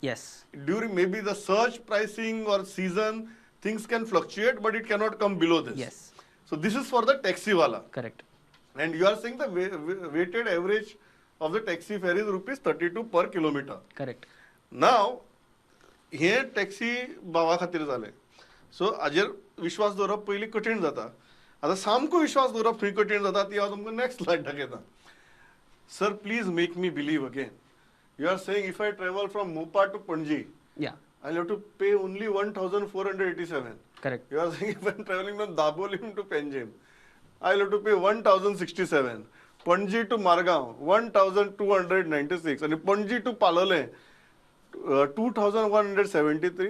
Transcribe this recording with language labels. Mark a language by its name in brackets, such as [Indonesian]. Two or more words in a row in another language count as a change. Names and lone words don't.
[English] Yes. During maybe the surge pricing or season, things can fluctuate, but it cannot come below this. Yes. So this is for the taxi wala. Correct. And you are saying the weighted average of the taxi fare is rupees 32 per kilometer. Correct. Now, [Konkani] हे टॅक्सी भावा खातीर जालें. सो हाजेर विश्वास दवरप पयलीं कठीण जाता. आतां सामको विश्वास दवरप खंय कठीण जाता ती हांव तुमकां [English] next slide [Konkani] दाखयतां. [English] सर, please make me believe again. you are saying if I travel from Mopa to Panaji, Yeah. I'll have to pay only 1,487. Correct. You are saying if I'm traveling from Dabolim to Panjim, I'll have to pay 1,067. Panji to Margaon, 1,296. And Panji to Palole, 2,173.